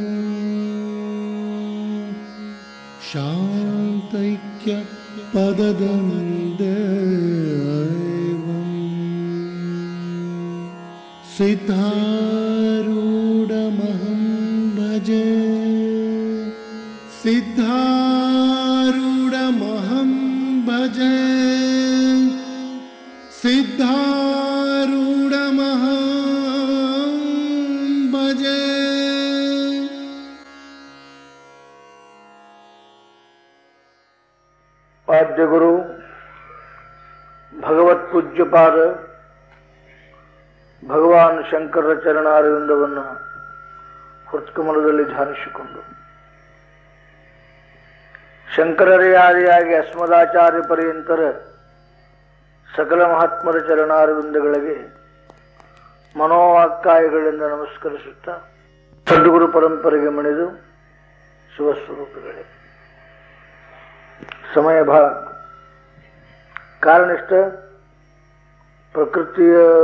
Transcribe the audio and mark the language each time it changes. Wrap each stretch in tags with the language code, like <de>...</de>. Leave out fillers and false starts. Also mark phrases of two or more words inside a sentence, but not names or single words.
<sa>शान्तैक्यपददं सिद्धारूढमहं भजे सिद्धारूढमहं भजे सिद्धारूढमहं भजे। आद्य गुरु भगवತ್ पूज्यपाद</sa> <kn>ಭಗವಾನ್ ಶಂಕರರ ಚರಣಾರವಿಂದವನ್ನು ಹೃತ್ಕಮಲದಲ್ಲಿ ಧ್ಯಾನಿಸಿಕೊಂಡು ಶಂಕರರೇ ಆದಿಯಾಗಿ ಅಸ್ಮದಾಚಾರ್ಯ ಪರ್ಯಂತರ ಸಕಲ ಮಹಾತ್ಮರ ಚರಣಾರವಿಂದಗಳಿಗೆ ಮನೋವಾಕ್ಕಾಯಗಳಿಂದ ನಮಸ್ಕರಿಸುತ್ತಾ ಸದ್ಗುರು ಪರಂಪರೆಗೆ ಮಣಿದು ಶಿವಸ್ವರೂಪಿಗಳೇ, ಸಮಯ ಬಹಳ ಕಾರಣನಿಷ್ಠ ಪ್ರಕೃತಿಯ</kn>